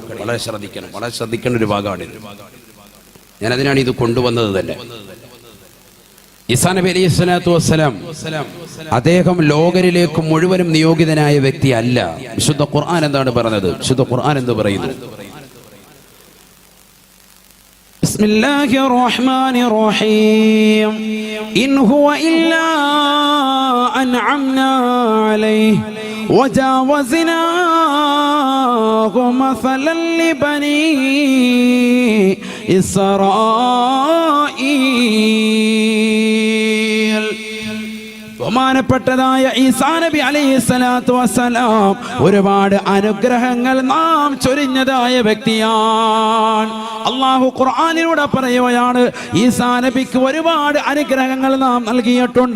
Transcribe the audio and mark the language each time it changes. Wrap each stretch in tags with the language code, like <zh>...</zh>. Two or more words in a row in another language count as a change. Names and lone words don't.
<ml>വളരെ ശ്രദ്ധിക്കേണ്ട ഒരു ഭാഗമാണിത്. ഞാനതിനാണ് ഇത് കൊണ്ടുവന്നത് തന്നെ. ഈസാ നബി</ml> <ar>عليه الصلاة والسلام</ar> <ml>അദ്ദേഹം ലോകരിലേക്ക് മുഴുവനും നിയോഗിതനായ വ്യക്തി അല്ല. വിശുദ്ധ ഖുർആൻ എന്താണ് പറഞ്ഞത്? വിശുദ്ധ ഖുർആൻ എന്ത് പറയുന്നു?</ml> <ar>بسم الله الرحمن الرحيم إن هو إلا أنعمنا عليه وجاوزنا مثلا لبني إسرائيل.</ar> <ml>ബഹുമാനപ്പെട്ടതായ ഈസാ നബി</ml> <ar>عليه الصلاة والسلام</ar> <ml>ഒരുപാട് അനുഗ്രഹങ്ങൾ നാം ചൊരിഞ്ഞതായ വ്യക്തിയാണ്. അള്ളാഹു ഖുർആനിലൂടെ പറയുകയാണ്, ഈസാ നബിക്ക് ഒരുപാട് അനുഗ്രഹങ്ങൾ നാം നൽകിയിട്ടുണ്ട്.</ml>